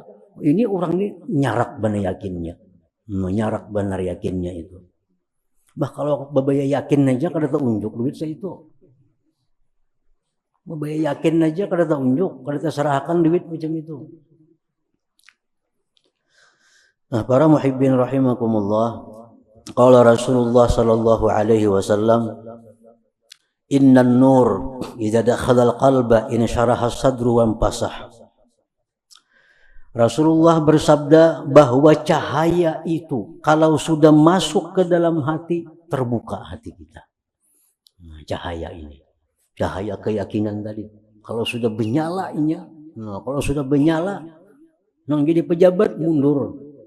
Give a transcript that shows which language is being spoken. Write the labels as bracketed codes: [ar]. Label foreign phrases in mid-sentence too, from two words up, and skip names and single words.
[bjn] Ini orang ini nyarak benar yakinnya. Nyarak benar yakinnya itu. Bah kalau babaya yakin aja kada tahu unjuk duit saya itu. Babaya yakin aja kada tahu unjuk, kada terserahkan duit macam itu. Nah, para [ar] محبين رحمكم الله, قال رسول الله صلى الله عليه وسلم إن النور إذا دخل القلب انشرح الصدر وانفسح. [bjn] Rasulullah bersabda bahwa cahaya itu kalau sudah masuk ke dalam hati, terbuka hati kita. Nah, cahaya ini, cahaya keyakinan tadi. Kalau sudah menyala kalau sudah menyala, nang jadi pejabat mundur.